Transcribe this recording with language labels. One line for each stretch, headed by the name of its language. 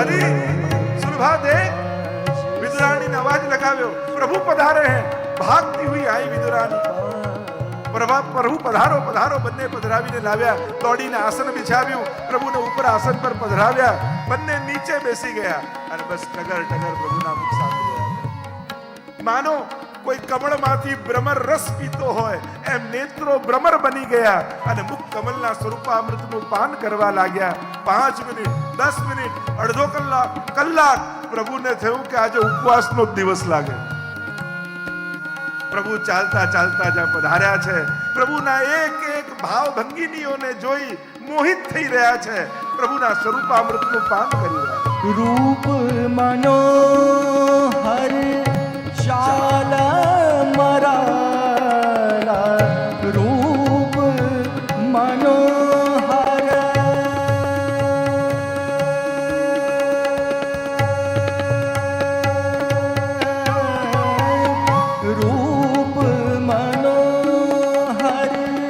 Hindi: अरे सुलभा देख, विदुरानी ने
Gujarati: अवाज लगाव्यो,
Hindi: प्रभु पधारे हैं। भागती हुई आई विदुरानी,
Gujarati: પ્રભુ પધારો પધારો બંને પધરાવીને લાવ્યા. દોડીને આસન બિછાવ્યું, પ્રભુને ઉપર આસન પર પધરાવ્યા. બંને નીચે બેસી ગયા અને બસ ટગર ટગર પ્રભુના મુખ સામે ગયા. માનો કોઈ કમળમાંથી ભ્રમર રસ પીતો હોય એમ નેત્રો ભ્રમર બની ગયા અને મુખ કમલના સ્વરૂપામૃતનું પાન કરવા લાગ્યા. 5 મિનિટ, 10 મિનિટ, અડધો કલાક પ્રભુને થયું કે આજે ઉપવાસનો જ દિવસ લાગે. પ્રભુ ચાલતા ચાલતા જ્યાં પધાર્યા છે, પ્રભુના એક એક ભાવ ભંગીનીઓને જોઈ મોહિત થઈ રહ્યા છે. પ્રભુના સ્વરૂપામૃતનું પાન કરી રહ્યા છે.
Hindi: रूप मनोहर चाल मराला, रूप मनोहर रूप मनोहर